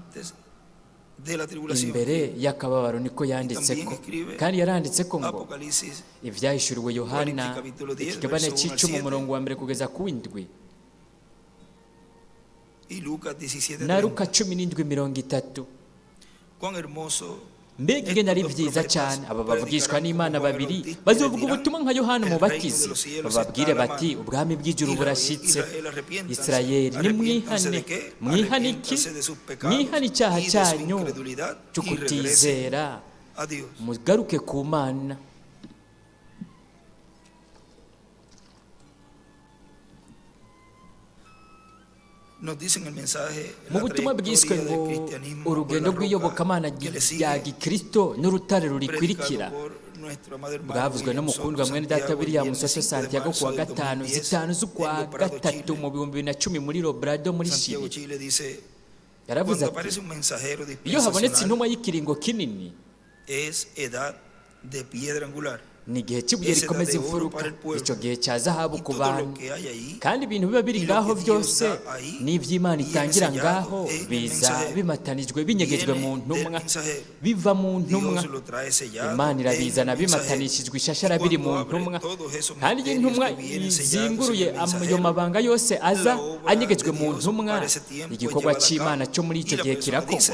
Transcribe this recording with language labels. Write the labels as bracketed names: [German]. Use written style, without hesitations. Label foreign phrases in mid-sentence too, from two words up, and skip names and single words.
[Rundi] Imbere y'akababaro niko yanditse ko, kandi yaranditse ko ngo Ivyahishuriwe Yohana ikigabane c'10 umurongo wa 1 kugeza ku 7, na Luka 17:30. Mbega ingene ari vyiza cyane aba bavugishwa n'Imana babiri bazovuga ubutumwa nka Yohana Umubatizi, bababwire bati ubwami bw'ijuru burashitse. Isirayeli, nimwihane. Mwihane iki? Mwihane icyaha cyanyu cyo kutizera, mugaruke ku Mana. Mu butumwa bwiswe ngo urugendo rw'iyobokamana rya gikristo n'urutare rurikwirikira, bwavuzwe n'umukundwa mwene data William Soso Santiago kuwa 5 z'ukwa 3 mu 2010 muri Lobrado muri Chile. Yaravuze ati, iyo habonetse intumwa y'ikiringo kinini [Spanish] de piedra angular. [Rundi] ni igihe cy'ibuye rikomeza imfuruka, icyo gihe cya zahabu ku bantu, kandi ibintu biba biri ngaho byose n'iby'Imana itangira ngaho biza bimatanijwe binyegejwe mu ntumwa, biva mu ntumwa. Imana irabizana bimatanishijwe ishashara biri mu ntumwa, kandi iyo intumwa izinguruye ayo mabanga yose aza anyegejwe mu ntumwa, igikorwa cy'Imana cyo muri icyo gihe kirakorwa.